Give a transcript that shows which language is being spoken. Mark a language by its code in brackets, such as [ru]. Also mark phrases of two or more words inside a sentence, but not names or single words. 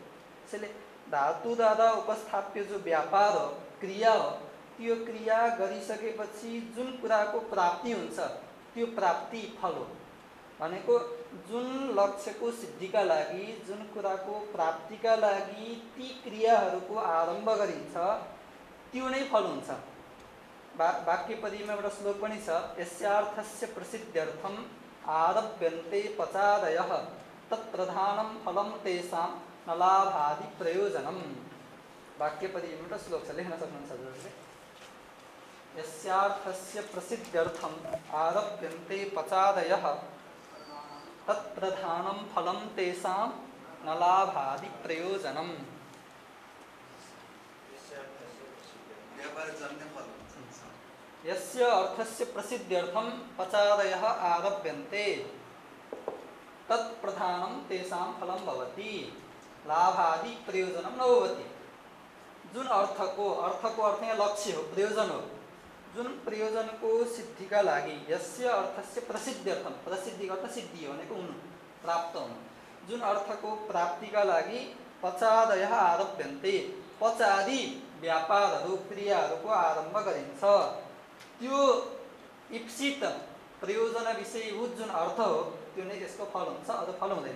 [ne] त्यसैले धातुद्वारा उपस्थाप्य जो व्यापार हो क्रिया हो त्यो क्रिया गरिसकेपछि जुन कुराको प्राप्ति हुन्छ त्यो प्राप्ति फल हो। भनेको जुन लक्ष्यको सिद्धिका लागि जुन कुराको प्राप्तिका लागि ती क्रियाहरूको आरम्भ गरिन्छ त्यो नै फल हुन्छ। वाक्य पदीमा एउटा श्लोक पनि छ [sa] यस्यार्थस्य प्रसिद्ध्यर्थम आरभ्यन्ते पचादयः तत्प्रधानं फलं तेषां न लाभादि प्रयोजनम्। [ne] वाक्य पदीमा एउटा श्लोक छ लेख्न सक्नुहुन्छ हजुरले। [sa] यस्यार्थस्य प्रसिद्ध्यर्थम आरभ्यन्ते पचादयः तत्प्रधानं फलं तेषां न लाभादि प्रयोजनम्। यस्य अर्थस्य प्रसिद्ध्यर्थम पचादयः आरभ्यन्ते तत्प्रधानं तेषां फलं भवति लाभादि प्रयोजनं न भवति। [ne] जुन अर्थको अर्थ यहाँ लक्ष्य हो प्रयोजन हो। जुन प्रयोजनको सिद्धिका लागि [sa] यस्य अर्थस्य प्रसिद्ध्यर्थम [ne] प्रसिद्धि अर्थ सिद्धि हो भनेको हुनु प्राप्त हुनु। जुन अर्थको प्राप्तिका लागि [sa] पचादयः आरभ्यन्ते [ne] पचादि व्यापारहरू क्रियाहरूको आरम्भ गरिन्छ। त्यो इप्सित प्रयोजन विषयभूत जुन अर्थ हो त्यो नै त्यसको फल हुन्छ अथवा फल हुँदैन।